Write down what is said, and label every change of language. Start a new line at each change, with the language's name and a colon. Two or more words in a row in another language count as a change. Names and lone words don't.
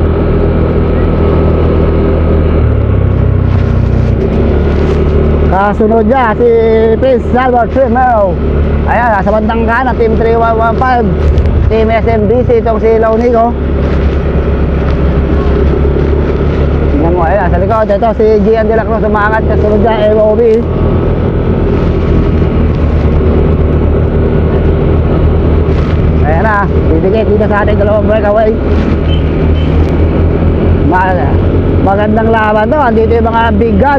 Filipino: Kasunod niya si Prince Albert Primero. Ayan, nasa bandang kanan, Team 3115, Team SMDC, itong si Launico. Tingnan mo, ayan, sa likod, ito si Gian de la Cruz, umaangat, kasunod niya, MOB. Ayan na, bibigay dito sa ating dalawang breakaway. Magandang laban to, andito yung mga
English: big guns.